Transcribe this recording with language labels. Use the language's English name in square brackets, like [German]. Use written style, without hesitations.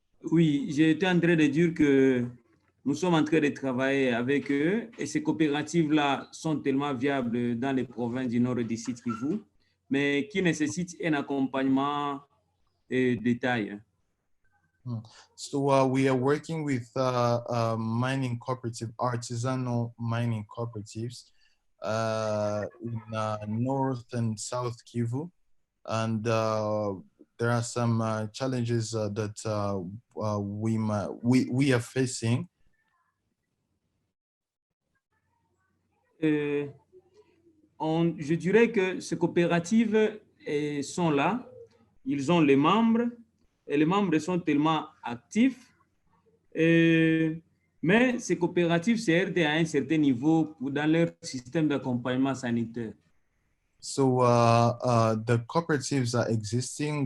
[French] Oui, j'étais en train de dire que nous sommes en train de travailler avec eux et ces coopératives-là sont tellement viables dans les provinces du nord du site Kivu, mais qui nécessitent un accompagnement détaillé. [English] So we are working with mining cooperative, artisanal mining cooperatives in North and South Kivu, and there are some challenges that we are facing. [French] Je dirais que ces coopératives sont là, ils ont les membres, et les membres sont tellement actifs, mais ces coopératives se heurtent à un certain niveau dans leur système d'accompagnement sanitaire. [English] So the cooperatives are existing.